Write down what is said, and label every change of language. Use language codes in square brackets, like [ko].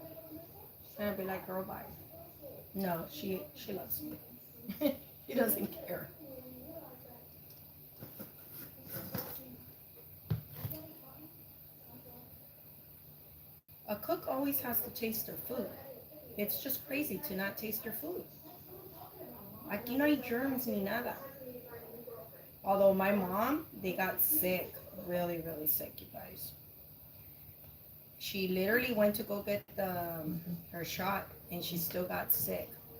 [en] She's going to be like, girl, bye. No, she loves me. She doesn't care. A cook always has to taste their food. It's just crazy to not taste your food. [es] Aquí no hay germs ni nada. [en] Although my mom, they got sick. Really, really sick, you guys. She literally went to go get her shot and she still got sick.